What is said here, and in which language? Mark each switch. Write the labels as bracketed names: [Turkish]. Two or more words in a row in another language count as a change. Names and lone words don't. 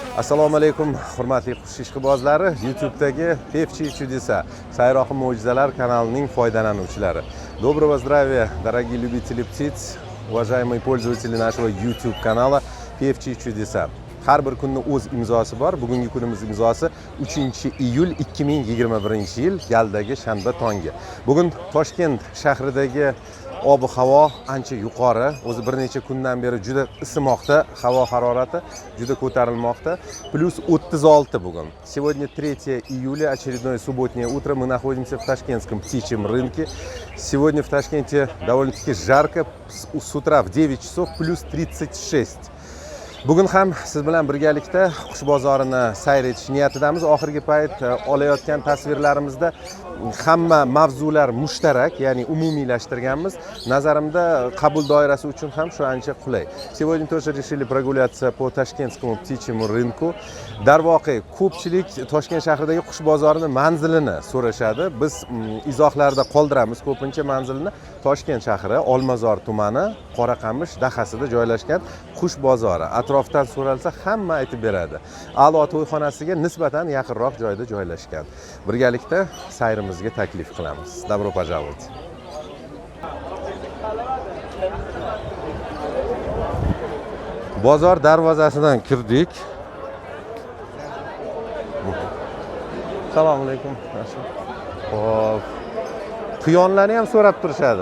[Uzbek] Assalomu alaykum, hurmatli qush ishqibozlari, YouTube'dagi «Поддержать» sayroqi mo'jizalar kanalining foydalanuvchilari. [Russian] Доброго здравия, дорогие любители птиц, уважаемые пользователи нашего YouTube канала «Поддержать». [Uzbek] Har bir kunning o'z imzosi bor. Bugungi kunimiz imzosi 3-iyul 2021-yil yaldagi shanba tongi. Bugun Toshkent shahridagi ob-havo ancha yuqori. O'zi bir necha kundan beri juda isimoqda, havo harorati juda ko'tarilmoqda. Plus 36 bugun. [Russian] Сегодня 3 июля, очередное субботнее утро. Мы находимся в ташкентском птичьем рынке. Сегодня в Ташкенте довольно-таки жарко. С утра в 9 часов плюс 36. [Uzbek] Bugun ham siz bilan birgalikda qush bozorini sayr etish niyatidamiz. Oxirgi payt olayotgan tasvirlarimizda hamma mavzular mushtarak, ya'ni umumiylashtirganmiz. Nazarimda qabul doirasi uchun ham shu ancha qulay. [Russian] Сегодня тоже решили прогуляться по ташкентскому птичьему рынку. [Uzbek] Darvoqe, ko'pchilik Toshkent shahridagi qush bozorini manzilini so'rashadi. Biz izohlarda qoldiramiz ko'pincha manzilini. Toshkent shahri, Olmazor tumani, Qoraqamish dahasida joylashgan qush bozori. Atrofdan so'ralsa hamma aytib beradi. A'lo to'yxonasiga nisbatan yaqinroq joyda joylashgan. Birgalikda sayrimizga taklif qilamiz. [Russian] Добро пожаловать. [Uzbek] Bozor darvozasidan kirdik. Assalomu alaykum. Xo'p. Quyonlarni ham so'rab turishadi.